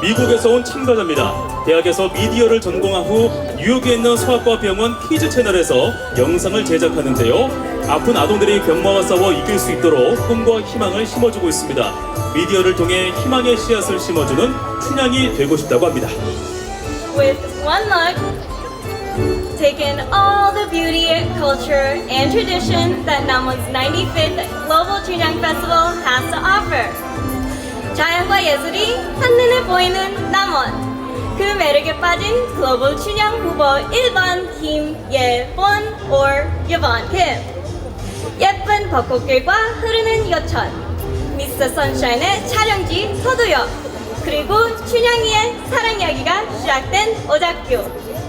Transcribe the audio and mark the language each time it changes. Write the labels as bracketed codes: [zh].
[ko] 미국에서 온 참가자입니다. 대학에서 미디어를 전공한 후 뉴욕에 있는 소아과 병원 키즈 채널에서 영상을 제작하는데요. 아픈 아동들이 병마와 싸워 이길 수 있도록 꿈과 희망을 심어주고 있습니다. 미디어를 통해 희망의 씨앗을 심어주는 춘향이 되고 싶다고 합니다. [en] With one look, take in all the beauty, culture, and tradition that Namon's 95th Global Chunyang Festival has to offer. [ko] 자연과 예술이 한눈에 보이는 남원. 그 매력에 빠진 글로벌 춘향 후보 1번 김예본 or 예본 김. 예쁜 벚꽃길과 흐르는 여천, 미스터 선샤인의 촬영지 서도역, 그리고 춘향이의 사랑 이야기가 시작된 오작교.